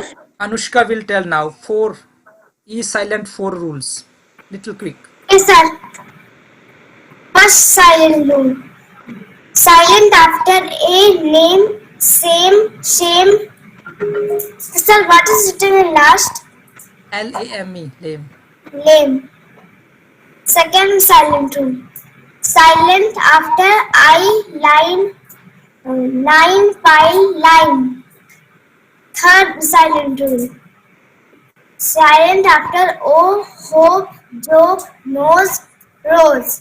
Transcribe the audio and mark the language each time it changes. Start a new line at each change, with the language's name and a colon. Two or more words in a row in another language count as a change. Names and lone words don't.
English: Anushka will tell now 4 E silent 4 rules. Little quick. Yes, sir. First silent rule. Silent after a, name, same, shame. Sir, what is written in last? L-A-M-E, lame. Lame. Second silent rule. Silent after I, line, Line, file, line. Third silent rule. Silent after O, hope, joke, nose, rose.